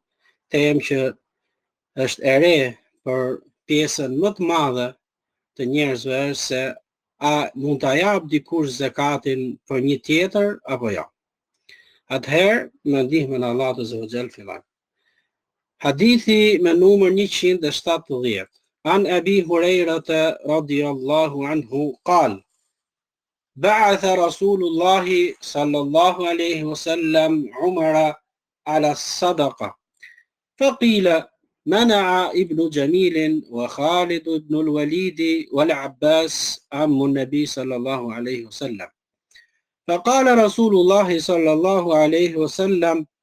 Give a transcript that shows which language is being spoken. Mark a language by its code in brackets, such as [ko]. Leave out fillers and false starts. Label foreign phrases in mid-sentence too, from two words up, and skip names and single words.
[sq] Them që është e re për pjesën më të madhe të njerëzve se a mund ta jap dikush zakatin për një tjetër apo jo. Atëherë, me ndihmën e Allahut [ar] عز وجل [sq] fillojmë. Hadithi me numër 170. [ar] عن أبي هريرة رضي الله عنه قال بعث رسول الله صلى الله عليه وسلم عمر على الصدقة فقيل منع ابن جميل وخالد بن الوليد والعباس عم النبي صلى الله عليه وسلم فقال رسول الله صلى الله عليه وسلم